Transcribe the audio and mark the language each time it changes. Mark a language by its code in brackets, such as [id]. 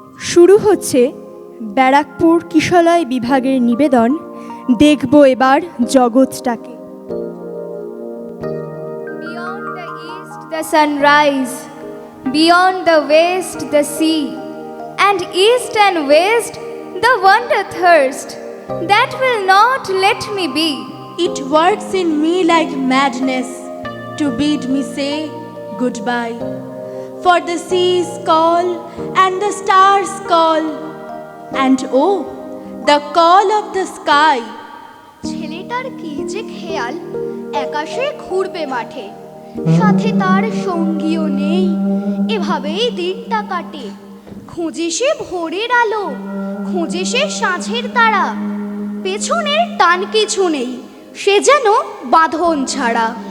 [bn] শুরু হচ্ছে ব্যারাকপুর কিশলয় বিভাগের নিবেদন দেখব এবার জগৎটাকে। [en] Beyond the east the sunrise, beyond the west the sea, and east and west the wonder thirst that will not let me be. It works in me like madness to bid me say goodbye. For the seas call and the stars call, and oh, the call of the sky. [bn] ছেলেটার কি যে খেয়াল, একাশে ঘুরবে মাঠে, সাথে তার সঙ্গীও নেই, এভাবেই দিনটা কাটে। খুঁজে সে ভোরের আলো, খুঁজে সে সাঁঝের তারা, পেছনের টান কিছু নেই, সে যেন বাঁধন ছাড়া।